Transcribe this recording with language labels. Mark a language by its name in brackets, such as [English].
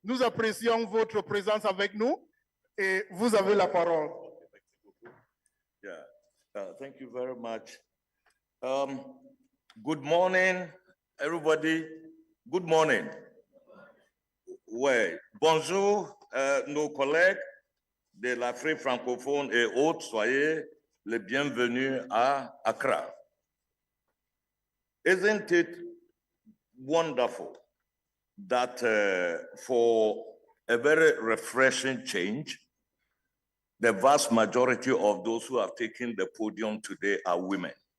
[French] Nous apprécions votre présence avec nous et vous avez la parole. [English] Yeah, thank you very much. Good morning, everybody. Good morning. [French] Ouais. Bonjour, nos collègues de l'Afrique francophone et autres. Soyez le bienvenu à Accra. [English] Isn't it wonderful that for a very refreshing change, the vast majority of those who have taken the podium today are women?